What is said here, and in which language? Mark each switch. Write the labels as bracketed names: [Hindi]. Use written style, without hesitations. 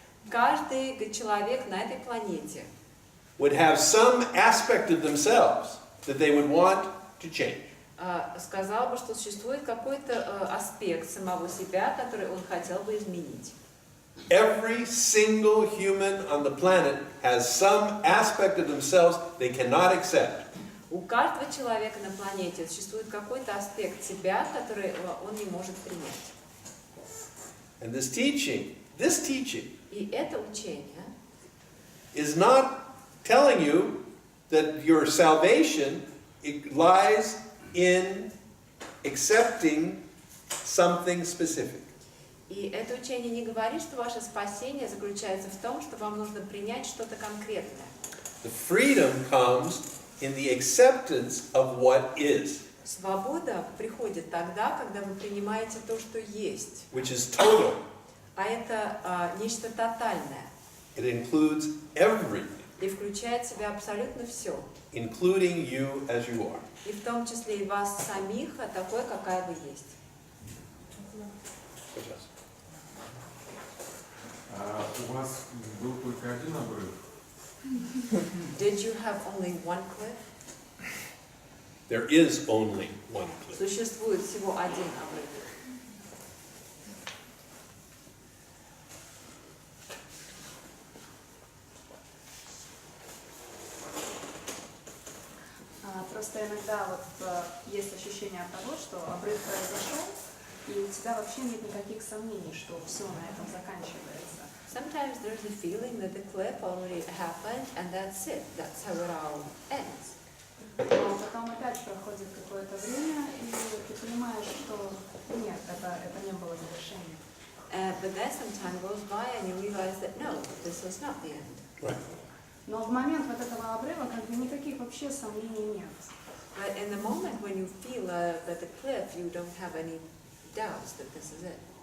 [Russian] Каждый человек на этой планете [English] would have some aspect of themselves that they would want to change. [Russian] сказал бы, что существует какой-то аспект самого себя, который он хотел бы изменить. [English] Every single human on the planet has some aspect of themselves they cannot accept. [Russian] У каждого человека на планете существует какой-то аспект себя, который он не может принять. [English] And this teaching [Russian] И это учение [English] is not telling you that your salvation lies in accepting something specific. [Russian] И это учение не говорит, что ваше спасение заключается в том, что вам нужно принять что-то конкретное. [English] The freedom comes in the acceptance of what is. [Russian] Свобода приходит тогда, когда вы принимаете то, что есть. [English] Which is total. [Russian] А это нечто тотальное. [English] It includes everything. [Russian] И включает в себя абсолютно все. [English] Including you as you are. [Russian] И в том числе и вас самих, такой, какая вы есть. А у вас был только один обрыв? [English] Did you have only one cliff? There is only one cliff. [Russian] Существует всего один обрыв. Просто иногда вот есть ощущение того, что обрыв произошел, и у тебя вообще нет никаких сомнений, что все на этом заканчивается. [English] Sometimes there's a feeling that the cliff already happened and that's it. That's how it all ends. [Russian] Но потом опять проходит какое-то время, и ты понимаешь, что нет, это не было завершением. [English] But then some time goes by and you realize that no, this was not the end. Right. [Russian] Но в момент вот этого обрыва как бы никаких вообще сомнений нет. [English] But in the moment when you feel that the cliff, you don't have any doubts that this is it.